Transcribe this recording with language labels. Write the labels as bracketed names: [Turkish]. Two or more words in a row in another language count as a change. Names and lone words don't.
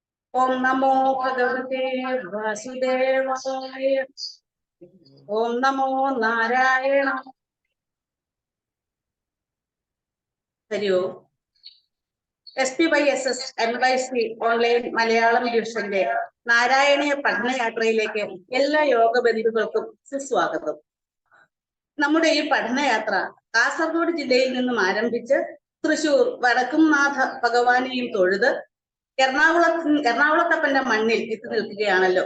[Sanskrit] ओम नमो भगवते वासुदेवाय। ओम नमो नारायण। हरि ओम. [Malayalam] SPYSS NYC ഓൺലൈൻ മലയാളം ഡിവിഷന്റെ നാരായണീയ പഠനയാത്രയിലേക്ക് എല്ലാ യോഗ ബന്ധുക്കൾക്കും സുസ്വാഗതം. നമ്മുടെ ഈ പഠനയാത്ര കാസർഗോഡ് ജില്ലയിൽ നിന്നും ആരംഭിച്ച് തൃശൂർ വടക്കുംനാഥ ഭഗവാനെയും തൊഴുത് എറണാകുളത്തപ്പന്റെ മണ്ണിൽ എത്തി നിൽക്കുകയാണല്ലോ.